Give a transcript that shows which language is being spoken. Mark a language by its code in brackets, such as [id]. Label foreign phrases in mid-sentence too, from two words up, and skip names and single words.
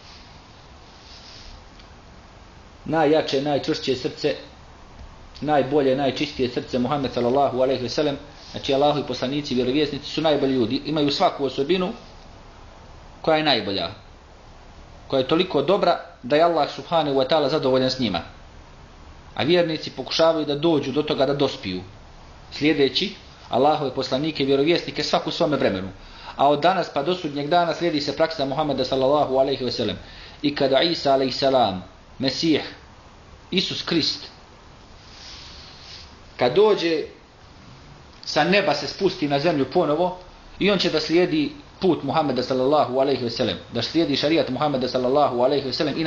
[bs] Najjače, najčvršće srce, najbolje, najčistije srce Muhammed [ar] صلى الله عليه وسلم, [bs] znači Allahovi poslanici i vjerovjesnici su najbolji ljudi, imaju svaku osobinu koja je najbolja, koja je toliko dobra da je Allah [ar] سبحانه وتعالى [bs] zadovoljan s njima. A vjernici pokušavaju da dođu do toga da dospiju, slijedeći Allahove poslanike i vjerovjesnike svaku svome vremenu. A od danas pa do sudnjeg dana slijedi se praksa Muhammeda [ar] صلى الله عليه وسلم. [bs] I kada Isa [ar] عليه السلام, [bs] Mesih, Isus Krist, kad dođe sa neba se spusti na zemlju ponovo i on će da slijedi put Muhammeda [ar] صلى الله عليه وسلم, [bs] da slijedi šarijat Muhammeda [ar] صلى الله عليه وسلم.